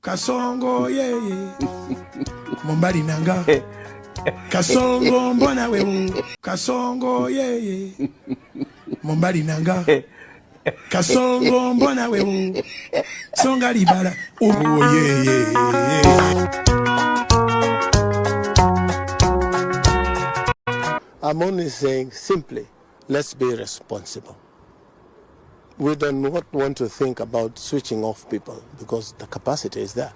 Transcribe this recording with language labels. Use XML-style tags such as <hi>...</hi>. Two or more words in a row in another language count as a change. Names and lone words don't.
<ln>Kasongo ye Mombari nanga Kasongo mbona wewe Kasongo ye Mombari nanga Kasongo mbona wewe Songa libala</ln> <en>oh yeah. I'm only saying simply, let's be responsible. We do not want to think about switching off people because the capacity is there.</en>